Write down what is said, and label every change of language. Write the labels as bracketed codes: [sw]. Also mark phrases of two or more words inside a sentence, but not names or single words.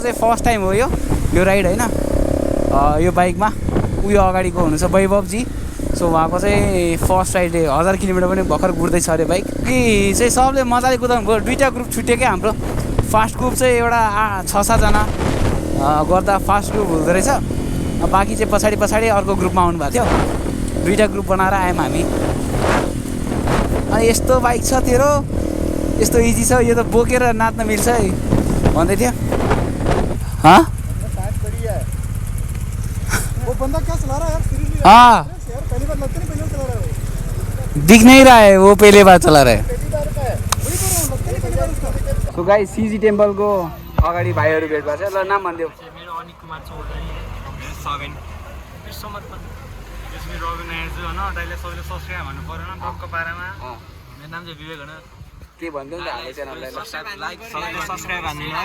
[ne] चाहिँ [en] first time [ne] हो यो राइड होइन यो बाइकमा उयो अगाडिको हुनुहुन्छ वैभवजी सो उहाँको चाहिँ [en] first ride [ne] 1000 किलोमिटर पनि भर्खर कुद्दैछ अरे बाइक कि चाहिँ सबले मजाले कुदाउनु भयो 2टा ग्रुप छुट्यो क्या हाम्रो [en] fast group [ne] चाहिँ एउटा 6-7 जना गर्दा [en] fast group [ne] हुँदो रहेछ बाँकी चाहिँ पछाडि अर्को ग्रुपमा आउनु भएको थियो 2टा ग्रुप बनाएर आयौँ हामी अनि यस्तो बाइक छ तेरो यस्तो इजी छ यो त बोकेर नाच्न मिल्छ है भन्दै थियो [hi] दिख नहीं रहा है वो पहले बार चला रहा है [en] so guys [ne] सीजी टेम्पल को अगाडि भाइहरू भेट भएको छ ल नाम भनिदेऊ मेरो अनिक कुमार चौधरी 7 विश्वमत यसमा अर्गनाइजर हैन दाइले सबैले सब्स्क्राइब भन्नु पर्यो न टक्क पारामा मेरो नाम चाहिँ विवेक हैन के भन्दियौ त हाम्रो च्यानललाई [en] like subscribe [ne] हान्नु है